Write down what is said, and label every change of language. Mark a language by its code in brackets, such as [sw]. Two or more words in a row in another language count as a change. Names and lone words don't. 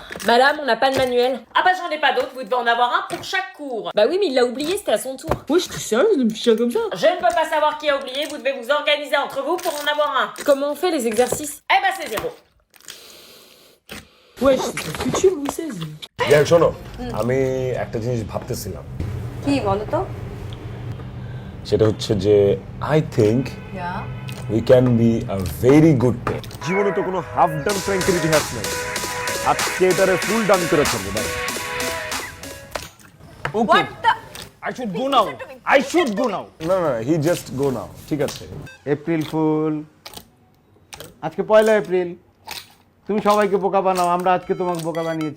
[fr] Madame, on n'a pas de manuel. Ah bah j'en ai pas d'autres, vous devez en avoir un pour chaque cours. Bah oui, mais il l'a oublié, c'était à son tour. Ouais, j'étais sérieuse de me ficher comme ça? Je ne peux pas savoir qui a oublié, vous devez vous organiser entre vous pour en avoir un. Comment on fait les exercices? Eh bah c'est 0. Ouais, c'est ton futur, Louis XVI. [bn] যাই শোনো আমি একটা জিনিস ভাবতেছিলাম কি বলো তো? সেটা হচ্ছে যে [en] I think we can be a very good team [bn] জীবনে তো কোনো [en] half done [bn] প্র্যাঙ্কের ইতিহাস নাই আজকে এটারে [en] full done [bn] করে চলবে ভাই [en] okay I should go now [bn] না না [en] he just go now [bn] ঠিক আছে [en] April fool [bn] আজকে 1 এপ্রিল তুমি সবাইকে বোকা বানাও আমরা আজকে তোমাকে বোকা বানিয়েছি